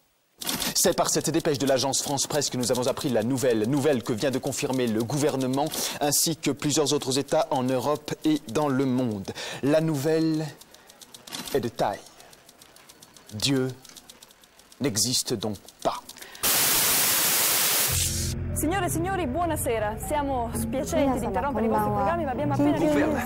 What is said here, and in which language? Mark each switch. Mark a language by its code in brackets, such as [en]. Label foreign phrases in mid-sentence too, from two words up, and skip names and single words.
[fr] C'est par cette dépêche de l'agence France Presse que nous avons appris la nouvelle que vient de confirmer le gouvernement, ainsi que plusieurs autres États en Europe et dans le monde. La nouvelle est de taille. Dieu n'existe donc pas. [it] Signore e signori, buonasera. Siamo spiacenti di interrompere i vostri programmi, ma abbiamo appena ricevuto...